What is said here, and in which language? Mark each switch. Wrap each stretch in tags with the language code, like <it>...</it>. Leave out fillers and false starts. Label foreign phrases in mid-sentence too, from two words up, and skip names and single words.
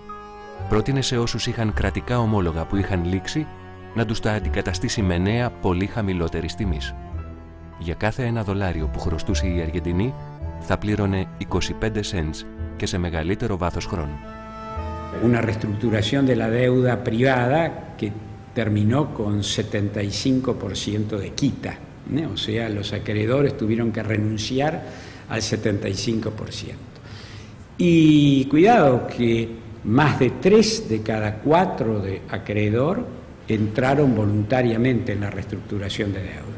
<el>Πρότεινε σε όσους είχαν κρατικά ομόλογα που είχαν λήξει να τους τα αντικαταστήσει με νέα πολύ χαμηλότερης τιμής. Για κάθε $1 που χρωστούσε η Αργεντινή θα πλήρωνε 25 cents και σε μεγαλύτερο βάθος χρόνου.</el> <es>Una reestructuración de la deuda privada que terminó con 75% de quita, ¿no? O sea, los acreedores tuvieron que renunciar al 75%. Y cuidado que más de 3 de cada 4 de acreedor entraron voluntariamente en la reestructuración de deuda.</es>